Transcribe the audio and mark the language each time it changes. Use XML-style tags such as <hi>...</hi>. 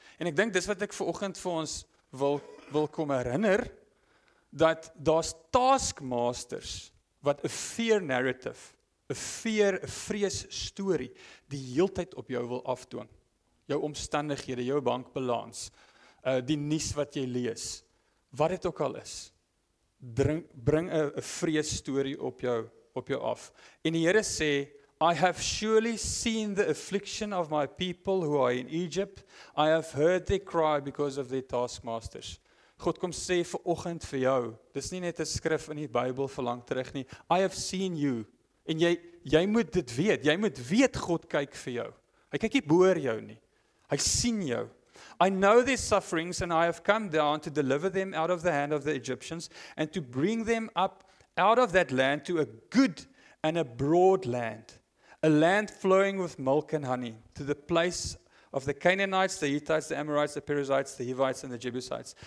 <af>En ek dink dis wat ek vanoggend vir ons wil kom herinner, dat daar's taskmasters wat 'n fear narrative, 'n vrees storie die heeltyd op jou wil afdwing. Jou omstandighede, jou bankbalans, die nuus wat jy lees, wat dit ook al is. Bring 'n vrees storie op jou af. En die Here sê,</af> <en>I have surely seen the affliction of my people who are in Egypt. I have heard their cry because of their taskmasters.</en> <af>God kom sê vir oggend vir jou, dis nie net 'n skrif in die Bybel vir lank terug nie,</af> <en>I have seen you,</en> <af>en jy moet dit weet, jy moet weet God kyk vir jou, hy kyk nie boor jou nie, hy sien jou.</af> <en>I know their sufferings and I have come down to deliver them out of the hand of the Egyptians and to bring them up out of that land to a good and a broad land, a land flowing with milk and honey, to the place of the Canaanites, the Hittites, the Amorites, the Perizzites, the Hivites, and the Jebusites.</en>